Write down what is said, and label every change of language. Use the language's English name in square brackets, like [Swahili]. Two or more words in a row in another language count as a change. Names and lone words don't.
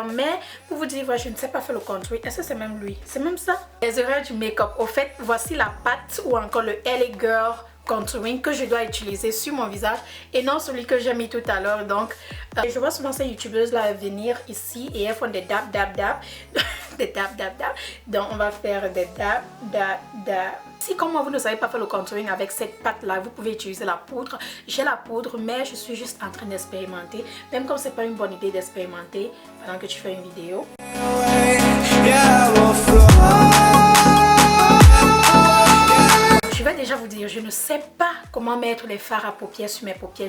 [French] Mais pour vous dire, voilà, je ne sais pas faire le contouring. Est-ce que c'est même lui? C'est même ça? Les erreurs du make-up. Au fait, voici la pâte ou encore le LA Girl contouring que je dois utiliser sur mon visage et non celui que j'ai mis tout à l'heure. Donc je vois souvent ces youtubeuses là venir ici et elles font des dab dab dab des dab dab dab. Donc on va faire des dab dab dab. Si comme moi vous ne savez pas faire le contouring avec cette pâte là, vous pouvez utiliser la poudre. J'ai la poudre mais je suis juste en train d'expérimenter, même comme c'est pas une bonne idée d'expérimenter pendant que tu fais une vidéo. Je vais déjà vous dire, je ne sais pas comment mettre les fards à paupières sur mes paupières.